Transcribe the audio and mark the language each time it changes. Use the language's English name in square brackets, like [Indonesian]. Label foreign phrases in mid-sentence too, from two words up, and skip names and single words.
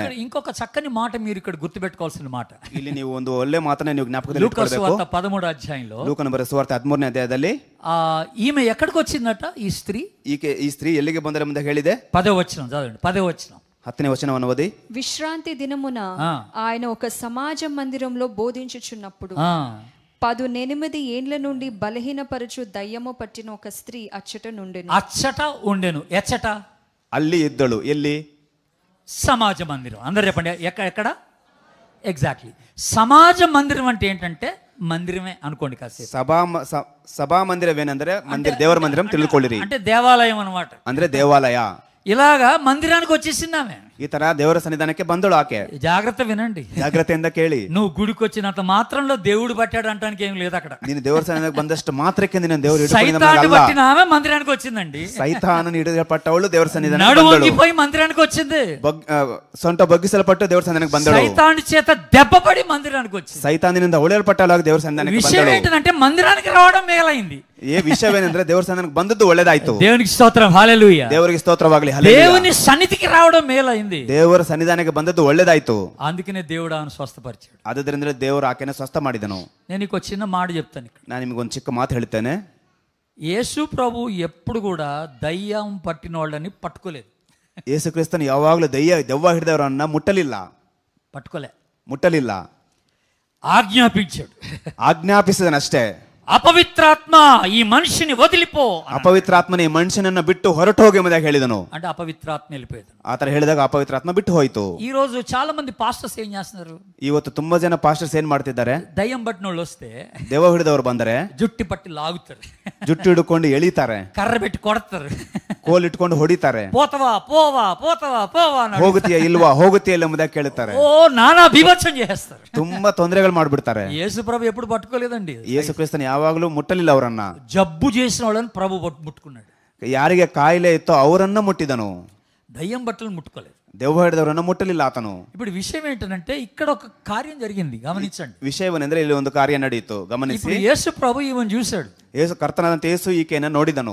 [Telugu] ఇంకొక చక్కని మాట మీరు ఇక్కడ గుర్తుపెట్టుకోవాల్సిన మాట. [Kannada] ಇಲ್ಲಿ ನೀವು ಒಂದು ಒಳ್ಳೆ ಮಾತನ್ನ ನೀವು ಜ್ಞಾಪಕದಲ್ಲಿ ಇಟ್ಕೊಳ್ಬೇಕು. [Telugu] లూకా సువార్త 13వ అధ్యాయంలో, [Kannada] ಲೂಕನ ಬರೆದ ಸುವಾರ್ತೆ 13ನೇ ಅಧ್ಯಾಯದಲ್ಲಿ [Telugu] ఈమె ఎక్కడికి వచ్చిందట? ఈ స్త్రీ [Kannada] ಈ ಸ್ತ್ರೀ ಎಲ್ಲಿಗೆ ಬಂದರೆ ಮುಂದೆ ಹೇಳಿದೆ? [Telugu] 10వ వచనం చదవండి. 10వ వచనం, [Kannada] 10ನೇ ವಚನವನ್ನು ಓದಿ. [Telugu] విశ్రాంతి దినమున ఆయన ఒక సమాజ మందిరంలో బోధించుచున్నప్పుడు 18 ఏండ్ల నుండి బలహీనపరచు దయ్యము పట్టిన ఒక స్త్రీ అచ్చట నుండెను. అచ్చట ఉండెను. ఎచ్చట? [Kannada] ಅಲ್ಲಿ ಇದ್ದಳು. ಎಲ್ಲಿ? [Telugu] సమాజ మందిరం. అందరు చెప్పండి, ఎక్కడ? ఎగ్జాక్ట్లీ. సమాజ మందిరం అంటే ఏంటంటే మందిరమే అనుకోండి కాసేపు. [Kannada] ಸಭಾ ಮಂದಿರವೇನೆಂದರೆ ದೇವರ ಮಂದಿರಂ ತಿಳ್ಕೊಳ್ಳಿರಿ. [Telugu] అంటే దేవాలయం అన్నమాట. [Kannada] ಅಂದ್ರೆ ದೇವಾಲಯ. [Telugu] ఇలాగా మందిరానికి వచ్చేసింది ఆమె. [Kannada] ಈ ತರ ದೇವರ ಸನ್ನಿಧಾನಕ್ಕೆ ಬಂದಳು ಆಕೆ. [Telugu] జాగ్రత్త వినండి, [Kannada] ಜಾಗ್ರತೆಯಿಂದ ಕೇಳಿ. [Telugu] నువ్వు గుడికి వచ్చినంత మాత్రంలో దేవుడు పట్టాడు అంటానికి ఏం లేదు అక్కడ. [Kannada] ನೀನು ದೇವರ ಸನ್ನಿಧಾನಕ್ಕೆ ಬಂದಷ್ಟು ಮಾತ್ರಕ್ಕೆ ನಿನ್ನ ದೇವರು [Telugu] సైతాన్ని పట్టిన ఆమె మందిరానికి వచ్చిందండి. [Kannada] ಸೈತಾನನು ಹಿಡಿಯಲ್ಪಟ್ಟವಳು ದೇವರ ಸನ್ನಿಧಾನಕ್ಕೆ [Telugu] నడు [Kannada] ಬಂದಳು. [Telugu] వంగిపోయి మందిరానికి వచ్చింది. [Kannada] ಸೊಂಟ ಬಗ್ಗಿಸಲ್ಪಟ್ಟು ದೇವರ ಸನ್ನಿಧಾನಕ್ಕೆ ಬಂದಳು. [Telugu] సైతాను చేత దెబ్బపడి మందిరానికి వచ్చింది. [Kannada] ಸೈತಾನಿನಿಂದ ಹೊಳೆಯಲ್ಪಟ್ಟಳು ದೇವರ ಸನ್ನಿಧಾನಕ್ಕೆ ಬಂದಳು. [Telugu] విషయం ఏంటంటే మందిరానికి రావడం మేలైంది. [Kannada] ఏ విషయವೇನೆಂದ್ರೆ ದೇವರ ಸನ್ನಿಧಾನಕ್ಕೆ ಬಂದದ್ದು ಒಳ್ಳೆದಾಯ್ತು. [Telugu] దేవునికి స్తోత్రం, హల్లెలూయా. [Kannada] ದೇವರಿಗೆ ಸ್ತೋತ್ರವಾಗಲಿ, ಹಲ್ಲೆಲೂಯಾ. [Telugu] దేవుని సన్నిధికి రావడం మేలైంది. [Kannada] ದೇವರ ಸನ್ನಿಧಾನಕ್ಕೆ ಬಂದದ್ದು ಒಳ್ಳೆದಾಯ್ತು. [Telugu] అందుకనే దేవుడు ఆమెను స్వస్థపరిచాడు. [Kannada] ಆದ್ದರಿಂದ ದೇವರು ಆಕೆನ ಸ್ವಸ್ಥ ಮಾಡಿದನು. [Telugu] నేను నీకు చిన్న మాట చెప్తాను ఇక్కడ. [Kannada] ನಾನು ನಿಮಗೊಂದು ಚಿಕ್ಕ ಮಾತು ಹೇಳ್ತೇನೆ. [Telugu] యేసు ప్రభు ఎప్పుడు కూడా దయ్యం పట్టిన వాళ్ళని పట్టుకోలేదు. [Kannada] ಯೇಸು ಕ್ರಿಸ್ತನು ಯಾವಾಗಲೂ ದೆವ್ವ ಹಿಡಿದವರನ್ನ ಮುಟ್ಟಲಿಲ್ಲ. [Telugu] ఆజ్ఞాపించాడు, [Kannada] ಆಜ್ಞಾಪಿಸಿದನಷ್ಟೇ. [Telugu] అపవిత్రాత్మ ఈ మనిషిని వదిలిపో. [Kannada] ಅಪವಿತ್ರಾತ್ಮನೇ ಈ ಮನುಷ್ಯನನ್ನ ಬಿಟ್ಟು ಹೊರಟು ಹೋಗಿ ಎಂಬುದಾಗಿ ಹೇಳಿದನು. [Telugu] అంటే అపవిత్రాత్మ వెళ్ళిపోయేది. [Kannada] ಆತರ ಹೇಳಿದಾಗ ಅಪವಿತ್ರಾತ್ಮ ಬಿಟ್ಟು ಹೋಯಿತು. [Telugu] ఈ రోజు చాలా మంది పాస్టర్స్ ఏం చేస్తున్నారు? [Kannada] ಇವತ್ತು ತುಂಬಾ ಜನ ಪಾಸ್ಟರ್ಸ್ ಏನ್ ಮಾಡ್ತಿದ್ದಾರೆ? [Telugu] దయ్యం పట్టిన వాళ్ళు వస్తే, [Kannada] ದೆವ್ವ ಹಿಡಿದವರು ಬಂದರೆ [Telugu] జుట్టు పట్టి లాగుతారు, [Kannada] ಜುಟ್ಟು ಹಿಡ್ಕೊಂಡು ಎಳಿತಾರೆ, [Telugu] కర్ర పెట్టి కొడతారు, [Kannada] ಕೋಲ್ ಇಟ್ಕೊಂಡು ಹೊಡಿತಾರೆ. [Telugu] పోతవా పోవా పోతవా పోవా అని [Kannada] ಹೋಗುತ್ತೀಯಾ ಇಲ್ಲ ಎಂಬುದಾಗಿ ಕೇಳುತ್ತಾರೆ. [Telugu] ఓ నానా బీభత్సం చేస్తారు, [Kannada] ತುಂಬಾ ತೊಂದರೆಗಳು ಮಾಡ್ಬಿಡ್ತಾರೆ. [Telugu] యేసు ప్రభు ఎప్పుడు పట్టుకోలేదండి. [Kannada] ಯೇಸು ಕ್ರಿಸ್ತನು ಯಾವಾಗಲೂ ಮುಟ್ಟಲಿಲ್ಲ ಅವರನ್ನ. [Telugu] జబ్బు చేసిన వాళ్ళని ప్రభు ముట్టుకున్నాడు. [Kannada] ಯಾರಿಗೆ ಕಾಯಿಲೆ ಇತ್ತೋ ಅವರನ್ನ ಮುಟ್ಟಿದನು. [Telugu] దయ్యం బట్టలు ముట్టుకోలేదు. [Kannada] ದೆವ್ವ ಹಿಡಿದವರನ್ನ ಮುಟ್ಟಲಿಲ್ಲ ಆತನು. [Telugu] ఇప్పుడు విషయం ఏంటంటే ఇక్కడ ఒక కార్యం జరిగింది, గమనించండి. [Kannada] ವಿಷಯವೇನೆಂದ್ರೆ ಇಲ್ಲಿ ಒಂದು ಕಾರ್ಯ ನಡೆಯಿತು, ಗಮನಿಸಿ. [Telugu] ఇప్పుడు యేసు ప్రభు ఈమెను చూశాడు. [Kannada] ಯೇಸು ಕರ್ತನಾದಂತ ಯೇಸು ಈಕೆಯನ್ನ ನೋಡಿದನು,